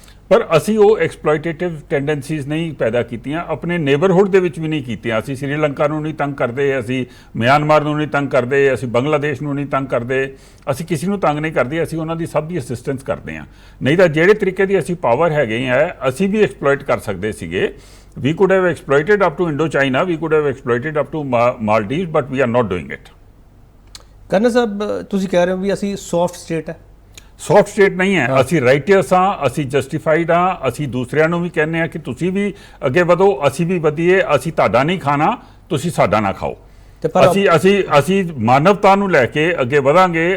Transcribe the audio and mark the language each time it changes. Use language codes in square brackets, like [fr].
[pa] ਪਰ ਅਸੀਂ ਉਹ ਐਕਸਪਲੋਇਟੇਟਿਵ ਟੈਂਡੈਂਸੀਜ਼ ਨਹੀਂ ਪੈਦਾ ਕੀਤੀਆਂ, ਆਪਣੇ ਨੇਬਰਹੁੱਡ ਦੇ ਵਿੱਚ ਵੀ ਨਹੀਂ ਕੀਤੀਆਂ। ਅਸੀਂ ਸ੍ਰੀਲੰਕਾ ਨੂੰ ਨਹੀਂ ਤੰਗ ਕਰਦੇ, ਅਸੀਂ ਮਿਆਂਮਾਰ ਨੂੰ ਨਹੀਂ ਤੰਗ ਕਰਦੇ, ਅਸੀਂ ਬੰਗਲਾਦੇਸ਼ ਨੂੰ ਨਹੀਂ ਤੰਗ ਕਰਦੇ, ਅਸੀਂ ਕਿਸੇ ਨੂੰ ਤੰਗ ਨਹੀਂ ਕਰਦੇ। ਅਸੀਂ ਉਹਨਾਂ ਦੀ ਸਭ ਦੀ ਅਸਿਸਟੈਂਸ ਕਰਦੇ ਹਾਂ। ਨਹੀਂ ਤਾਂ ਜਿਹੜੇ ਤਰੀਕੇ ਦੀ ਅਸੀਂ ਪਾਵਰ ਹੈਗੇ ਆ, ਅਸੀਂ ਵੀ ਐਕਸਪਲੋਇਟ ਕਰ ਸਕਦੇ ਸੀਗੇ। [en] We could have exploited up to Indochina, we could have exploited up to Maldives, but we are not doing it. [pa] Colonel ਸਾਹਿਬ, ਤੁਸੀਂ ਕਹਿ ਰਹੇ ਹੋ ਵੀ ਅਸੀਂ ਸੌਫਟ ਸਟੇਟ ਹੈ? ਸੌਫਟ ਸਟੇਟ ਨਹੀਂ ਹੈ। ਅਸੀਂ ਰਾਈਟੀਅਸ ਹਾਂ, ਅਸੀਂ ਜਸਟੀਫਾਈਡ ਹਾਂ। ਅਸੀਂ ਦੂਸਰਿਆਂ ਨੂੰ ਵੀ ਕਹਿੰਦੇ ਹਾਂ ਕਿ ਤੁਸੀਂ ਵੀ ਅੱਗੇ ਵਧੋ, ਅਸੀਂ ਵੀ ਵਧੀਏ। ਅਸੀਂ ਤੁਹਾਡਾ ਨਹੀਂ ਖਾਣਾ, ਤੁਸੀਂ ਸਾਡਾ ਨਾ ਖਾਓ। ਅਸੀਂ ਮਾਨਵਤਾ ਨੂੰ ਲੈ ਕੇ ਅੱਗੇ ਵਧਾਂਗੇ।